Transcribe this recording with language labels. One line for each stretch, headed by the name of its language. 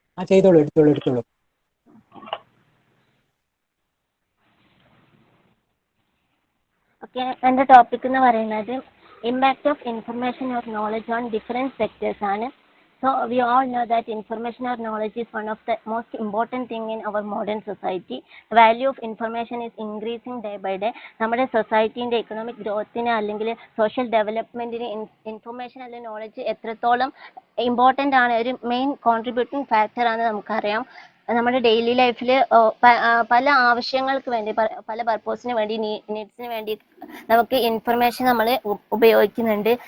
Malayalam: ചെയ്തോളൂ, എടുത്തോളൂ.
English: okay,
Malayalam: എൻ്റെ ടോപ്പിക് എന്ന് പറയുന്നത്
English: Impact of information or knowledge on different sectors ആണ്. So we all know that information or knowledge is one of the most important thing in our modern society. The value of information is increasing day by day.
Malayalam: നമ്മുടെ സൊസൈറ്റീൻ്റെ economic ഗ്രോത്തിന് അല്ലെങ്കിൽ social ഡെവലപ്മെൻറ്റിന് information അല്ലെങ്കിൽ knowledge എത്രത്തോളം important ആണ്, ഒരു main contributing ഫാക്ടറാണ് നമുക്കറിയാം. നമ്മുടെ daily ലൈഫിൽ പല ആവശ്യങ്ങൾക്ക് വേണ്ടി, പല പർപ്പസിന് വേണ്ടി, നീഡ്സിന് വേണ്ടി നമുക്ക് ഇൻഫർമേഷൻ നമ്മൾ ഉപയോഗിക്കുന്നുണ്ട്.